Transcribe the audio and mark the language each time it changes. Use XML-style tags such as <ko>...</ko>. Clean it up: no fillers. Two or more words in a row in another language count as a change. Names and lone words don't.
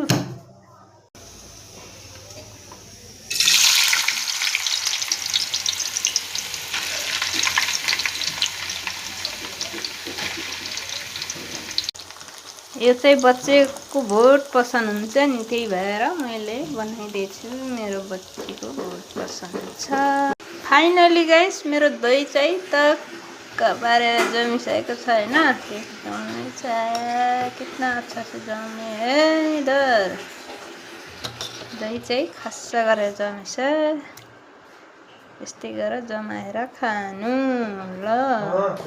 <ne>यो चाहिँ बच्चेको</ne> <hi>बहुत पसन्द</hi> <ne>हुन्छ नि, त्यही भएर मैले बनाइदिएछु। मेरो बच्चीको</ne> <hi>बहुत पसन्द</hi> <ne>छ।</ne> <en>Finally guys,</en> <ne>मेरो दही चाहिँ पारेर जमिसकेको छ हैन।</ne> <hi>कितना अच्छा से जमे है इधर।</hi> <ne>दही चाहिँ खस्सा गरेर जमेछ। यस्तै गरेर जमाएर खानु ल।</ne>